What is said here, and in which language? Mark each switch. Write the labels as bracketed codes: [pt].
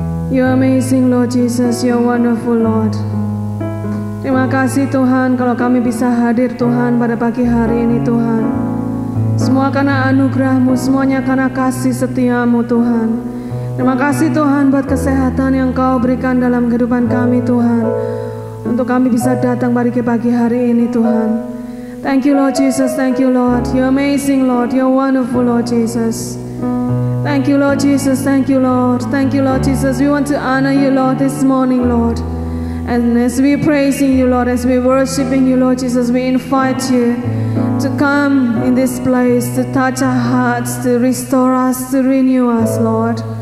[en] You're amazing Lord Jesus, you're wonderful Lord. [id] Terima kasih Tuhan kalau kami bisa hadir Tuhan pada pagi hari ini Tuhan. Semua karena anugerah-Mu, semuanya karena kasih setia-Mu Tuhan. Terima kasih Tuhan buat kesehatan yang Kau berikan dalam kehidupan kami Tuhan. Untuk kami bisa datang pada pagi hari ini Tuhan. [en] Thank you Lord Jesus, thank you Lord. You're amazing Lord, you're wonderful Lord Jesus. Thank you Lord Jesus, thank you Lord. Thank you Lord Jesus, we want to honor you Lord this morning Lord. And as we praising you Lord, as we worshiping you Lord Jesus, we invite you to come in this place, to touch our hearts, to restore us, to renew us, Lord.